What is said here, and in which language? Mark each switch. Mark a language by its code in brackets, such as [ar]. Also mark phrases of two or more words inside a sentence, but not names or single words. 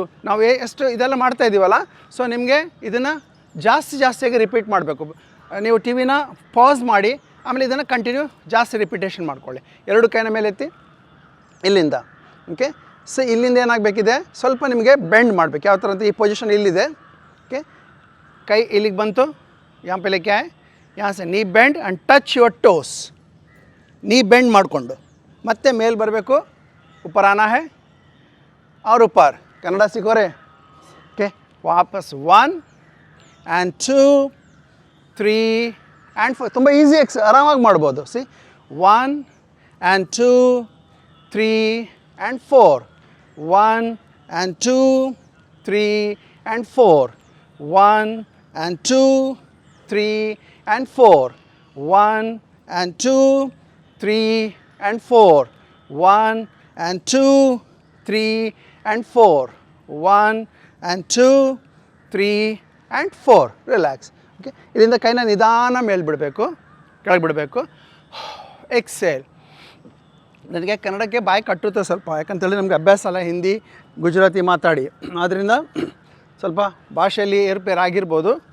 [kn] ನಾವು ಎಷ್ಟು ಇದೆಲ್ಲ ಮಾಡ್ತಾ ಇದ್ದೀವಲ್ಲ, ಸೊ ನಿಮಗೆ ಇದನ್ನು ಜಾಸ್ತಿಯಾಗಿ ರಿಪೀಟ್ ಮಾಡಬೇಕು. ನೀವು ಟಿ ವಿನ ಪಾಸ್ ಮಾಡಿ ಆಮೇಲೆ ಇದನ್ನು ಕಂಟಿನ್ಯೂ ಜಾಸ್ತಿ ರಿಪಿಟೇಷನ್ ಮಾಡ್ಕೊಳ್ಳಿ. ಎರಡು ಕೈನ ಮೇಲೆ ಎತ್ತಿ ಇಲ್ಲಿಂದ. ಓಕೆ, ಸೊ ಇಲ್ಲಿಂದ ಏನಾಗಬೇಕಿದೆ, ಸ್ವಲ್ಪ ನಿಮಗೆ ಬೆಂಡ್ ಮಾಡಬೇಕು. ಯಾವ ಥರ ಅಂತ ಈ ಪೊಸಿಷನ್ ಇಲ್ಲಿದೆ. ಓಕೆ, ಕೈ ಇಲ್ಲಿಗೆ ಬಂತು, [hi] यहाँ पे लेके आए, यहाँ से [en] knee bend and touch your toes. knee bend [kn] ಮಾಡಿಕೊಂಡು ಮತ್ತೆ ಮೇಲೆ ಬರಬೇಕು, [hi] ऊपर आना है और ऊपर. कन्नड़ सीखो रे. ओके, वापस 1 and 2 3 and 4. [kn] ತುಂಬ ಈಸಿ ಆರಾಮಾಗಿ ಮಾಡ್ಬೋದು. ಸಿ 1 and 2 3 and 4 1 and 2 3 and 4 1 and 2 3 and 4 1 and 2 3 and 4 1 and 2 3 and 4 1 and 2 3 and 4. ರಿಲ್ಯಾಕ್ಸ್. ಓಕೆ, ಇದರಿಂದ ಕೈನ ನಿಧಾನ ಮೇಲೆ ಬಿಡಬೇಕು, ಕೆಳಗೆ ಬಿಡಬೇಕು. ಎಕ್ಸೇಲ್. ನನಗೆ ಕನ್ನಡಕ್ಕೆ ಬಾಯಿ ಕಟ್ಟುತ್ತೆ ಸ್ವಲ್ಪ, ಯಾಕಂತೇಳಿ ನಮಗೆ ಅಭ್ಯಾಸ ಅಲ್ಲ ಹಿಂದಿ ಗುಜರಾತಿ ಮಾತಾಡಿ, ಆದ್ದರಿಂದ ಸ್ವಲ್ಪ ಭಾಷೆಯಲ್ಲಿ ಏರುಪೇರು ಆಗಿರ್ಬೋದು.